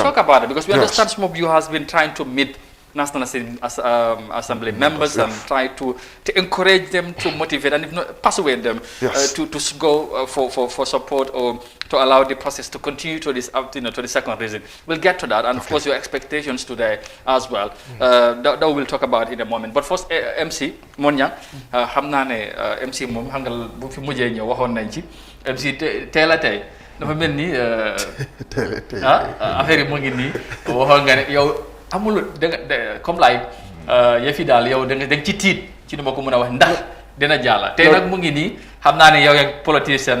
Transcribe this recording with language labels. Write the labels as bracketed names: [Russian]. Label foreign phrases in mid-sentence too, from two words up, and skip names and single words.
[English] We'll talk about it because we understand some of you has been trying to meet National Assembly members and try to encourage them, to motivate and if not persuade them to go for support or to allow the process to continue to this to the second reason. We'll get to that, and of course your expectations today as well. That we'll talk about in a moment. But first, [Wolof] MC Monya, xam naa ne MC moom xam nga bu fi mujjee ñëw waxoon nañ ci MC teel a tey dafa mel ni affaire yi mu ngi nii waxoon nga ne yow. amul comme lay yëf yi daal yow da nga ci tiit ci nu ma ko mën a wax ndax dina jàlla tey nag mu ngi nii xam naa ne yow yaa politicien